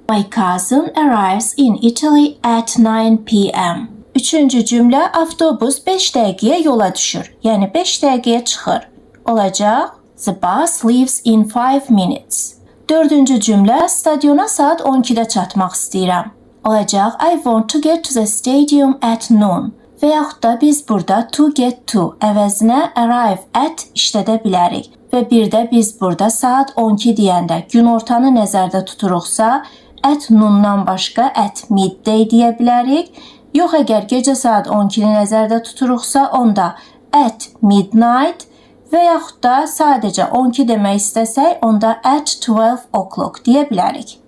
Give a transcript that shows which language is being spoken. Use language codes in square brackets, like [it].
[en] My cousin arrives in Italy at 9 p.m. [az] Üçüncü cümlə, avtobus 5 dəqiqəyə yola düşür. Yəni 5 dəqiqəyə çıxır. Olacaq, [en] the bus leaves in 5 minutes. [az] Dördüncü cümlə, stadiona saat 12-də çatmaq istəyirəm. Olacaq, [en] I want to get to the stadium at noon. [az] Və yaxud da biz burada to get to əvəzinə arrive at işlədə bilərik. Və bir də biz burada saat 12 deyəndə günortanı nəzərdə tuturuqsa, at noondan başqa at midday deyə bilərik. Yox, əgər gecə saat 12-ni nəzərdə tuturuqsa, onda at midnight və yaxud da sadəcə 12 demək istəsək, onda at 12 o'clock deyə bilərik.